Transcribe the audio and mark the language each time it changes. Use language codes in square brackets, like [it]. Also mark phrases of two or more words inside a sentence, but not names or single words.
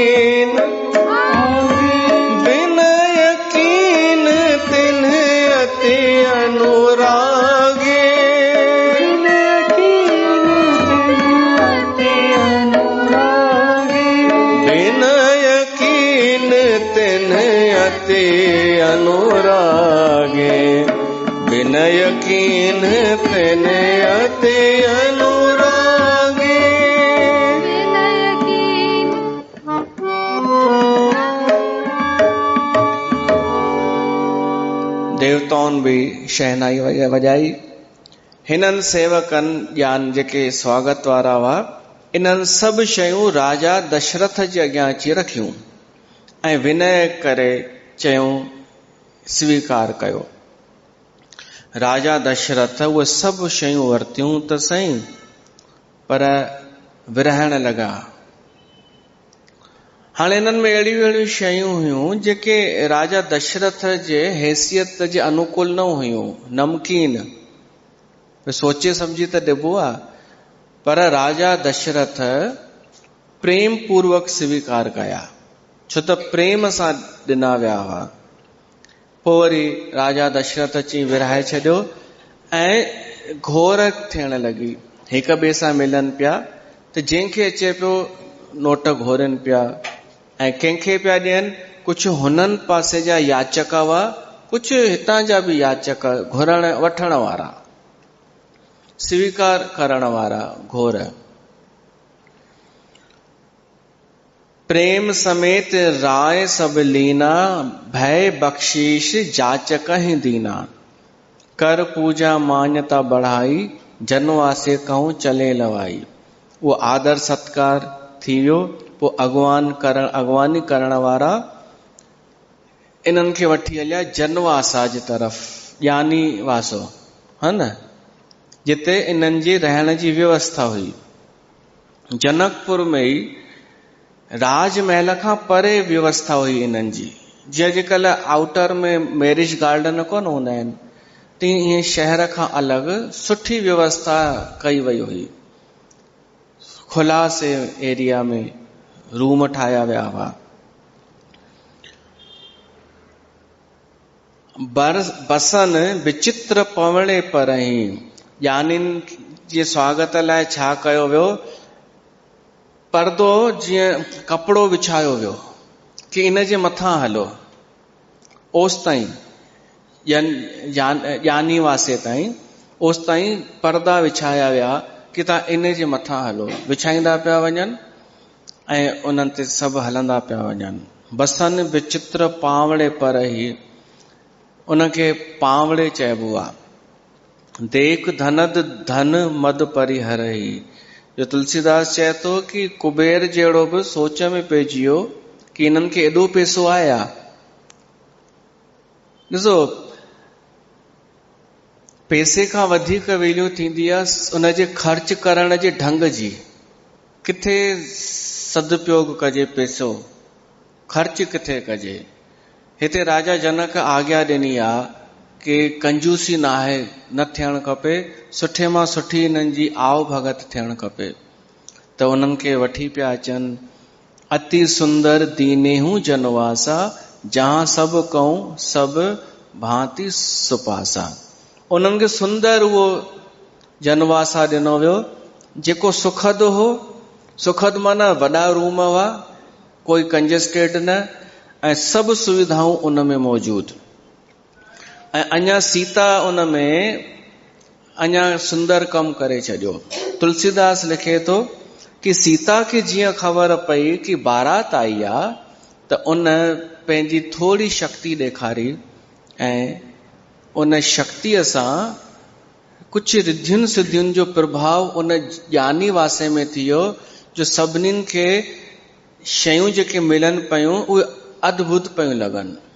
[awa] विनय कीन तिन्ह अति अनुरागे, विनय कीन तिन्ह अति अनुरागे, विनय कीन तिन्ह अति अनुरागे। [sd] देवताउनि बि शहनाई वॼाई। हिननि सेवकनि यान जेके स्वागत वारा हुआ, इन्हनि सभु शयूं राजा दशरथ जे अॻियां अची रखियूं ऐं विनय करे चयूं, स्वीकार कयो। राजा दशरथ उहे सभु शयूं वरतियूं त सही, पर विरहण लॻा। हाणे इन्हनि में अहिड़ियूं अहिड़ियूं शयूं हुयूं जेके राजा दशरथ जे हैसियत जे अनुकूल न हुयूं। नमकीन सोचे समझी त ॾिबो आहे, पर राजा दशरथ प्रेम पूर्वक स्वीकार कया, छो त प्रेम सां ॾिना विया हुआ। पोइ वरी राजा दशरथ अची विरहाए छॾियो ऐं घोर थियण लॻी, हिक ॿिए सां मिलनि पिया त जंहिंखे अचे पियो नोट घोरनि पिया ऐं कंहिंखे पिया ॾियनि। कुझु हुननि पासे जा याचक हुआ, कुझु हितां जा बि याचक, घुरण वठण वारा, स्वीकार करण वारा घोर। [awa] प्रेम समेत राय सब लीना, भय बख्शीश जाचक ही दीना, कर पूजा मान्यता बढ़ाई, जनवासे कहूं चले लवाई। [sd] वो आदर सत्कार थी वियो। पोइ अॻवानी करण वारा इन्हनि खे वठी हलिया जनवासा जी तरफ़, ज्ञानी वासो है न, जिते इन्हनि जी रहण जी व्यवस्था हुई। जनकपुर में ई राजमहल खां परे व्यवस्था हुई इन्हनि जी। जीअं अॼुकल्ह आउटर में [en] marriage garden [sd] कोन हूंदा आहिनि, तीअं ईअं शहर खां अलॻि सुठी व्यवस्था कई वई हुई। खुलासे एरिया में रूम ठाहिया विया हुआ। [awa] बसन विचित्र पवणे पर ही, [sd] ज्ञानिनि जे स्वागत लाइ छा कयो वियो, पर्दो जीअं कपिड़ो विछायो वियो कि इन जे मथां हलो, ओस ताईं यानी वासे ताईं ओस ताईं परदा विछाया विया कि तव्हां इन जे मथां हलो। विछाईंदा पिया वञनि ऐं उन्हनि ते सभु हलंदा पिया वञनि। [awa] बसन विचित्र पावड़े पर ही, [sd] उनखे पावड़े चइबो आहे। [awa] देख धनद धन मद परिहर ही, [sd] जो तुलसीदास चए थो कि कुबेर जहिड़ो बि सोच में पइजी वियो कि इन्हनि खे एॾो पैसो आहे। ॾिसो, पैसे खां वधीक वैल्यू थींदी आहे उनजे ख़र्च करण जे ढंग जी। किथे सदुपयोग कजे पैसो, ख़र्च किथे कजे। हिते राजा जनक आज्ञा ॾिनी आहे कि कंजूसी न आहे, न थियणु खपे, सुठे मां सुठी हिननि जी आव भगत थियणु खपे। त उन्हनि खे वठी पिया अचनि। [awa] अति सुंदर दीनेहू जनवासा, जहां सभु कहूं सभु भांति सुपासा। [sd] उन्हनि खे सुंदर उहो जनवासा ॾिनो वियो जेको सुखद हो। सुखद माना वॾा रूम हुआ, कोई कंजस्टेड न, ऐं सभु सुविधाऊं उन में मौजूद। ऐं अञा सीता उन में अञा सुंदर कमु करे छॾियो। तुलसीदास लिखे थो कि सीता खे जीअं ख़बर पई कि बारात आई आहे त उन पंहिंजी थोरी शक्ति ॾेखारी ऐं उन शक्तिअ सां कुझु रिद्धियुनि सिद्धियुनि जो प्रभाव उन ज्ञानी वासे में थी वियो, जो सभिनीनि खे शयूं जेके मिलनि पियूं उहे अद्भुत पियूं लॻनि।